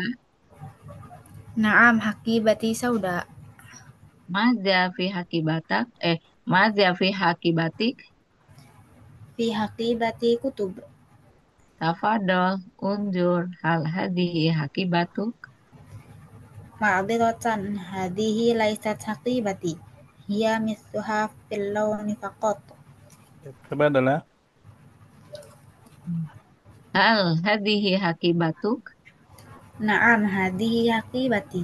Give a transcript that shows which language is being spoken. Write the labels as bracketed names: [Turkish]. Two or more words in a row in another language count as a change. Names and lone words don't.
[Arabic] نعم، حقيبتي سوداء. ماذا في حقيبتك؟ ماذا في حقيبتك? في حقيبتي كتب. تفضل، انظر، هل هذه حقيبتك. معذرة هذه ليست حقيبتي هي مثلها في اللون فقط [Indonesian] Coba adalah [Arabic] هل هذه حقيبتك. نعم هذه حقيبتي